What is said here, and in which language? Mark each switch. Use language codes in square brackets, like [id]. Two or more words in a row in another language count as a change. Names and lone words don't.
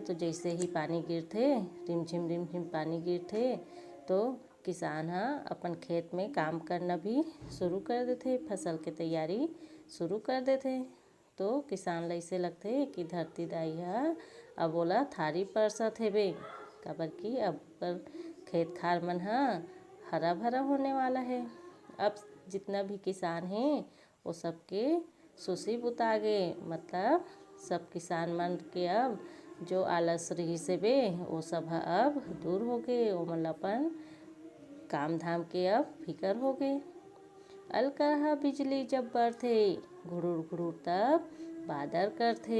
[hne] तो जैसे ही पानी गिरथे, रिमझिम पानी गिरथे तो किसान अपन खेत में काम करना भी शुरू कर देथे, फसल के तैयारी शुरू कर देथे। तो किसान ला ऐसे लगथे कि धरती दाई अब ओला थारी परसत हेबे। काबर कि अब खेत खार मन हरा भरा होने वाला है। अब जितना भी किसान हैं वो सबके सुसी बुतागे, मतलब सब किसान मन के अब जो आलस रहिस बे वो सब अब दूर हो गए। ओमन अपन काम धाम के अब फिकर हो गए। अलकरहा बिजली जब बरथे, घुरुर तब बादर करथे।